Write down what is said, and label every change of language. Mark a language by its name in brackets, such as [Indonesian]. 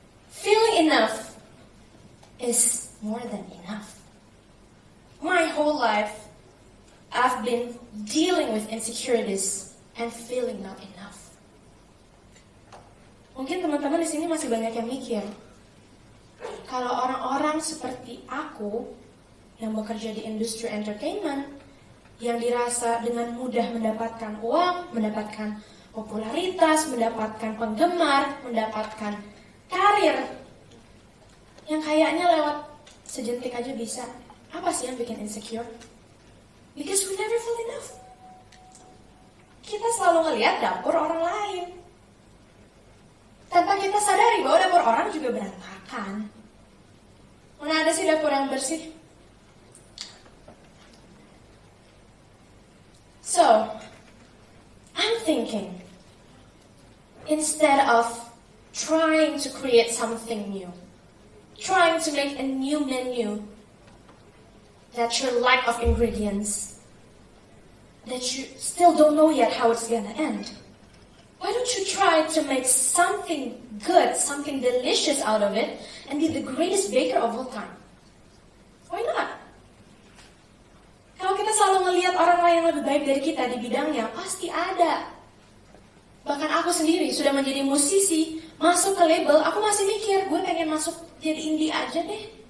[English] Feeling enough is more than enough. My whole life, I've been dealing with insecurities and feeling not enough. [Indonesian] Mungkin teman-teman di sini masih banyak yang mikir, kalau orang-orang seperti aku yang bekerja di industri entertainment, yang dirasa dengan mudah mendapatkan uang, mendapatkan popularitas, mendapatkan penggemar, mendapatkan karir, yang kayaknya lewat sejentik aja bisa. Apa sih yang bikin insecure? [English] Because we never feel enough. [Indonesian] Kita selalu ngelihat dapur orang lain, tanpa kita sadari bahwa dapur orang juga berantakan. Mana ada sih dapur yang bersih? [English] So, I'm thinking, instead of trying to create something new, trying to make a new menu that your lack of ingredients, that you still don't know yet how it's gonna end, why don't you try to make something good, something delicious out of it, and be the greatest baker of all time? Why not? [Indonesian] Kalau kita selalu melihat orang lain yang lebih baik dari kita di bidangnya, pasti ada. Bahkan aku sendiri sudah menjadi musisi, masuk ke label, aku masih mikir, gue pengen masuk jadi indie aja deh.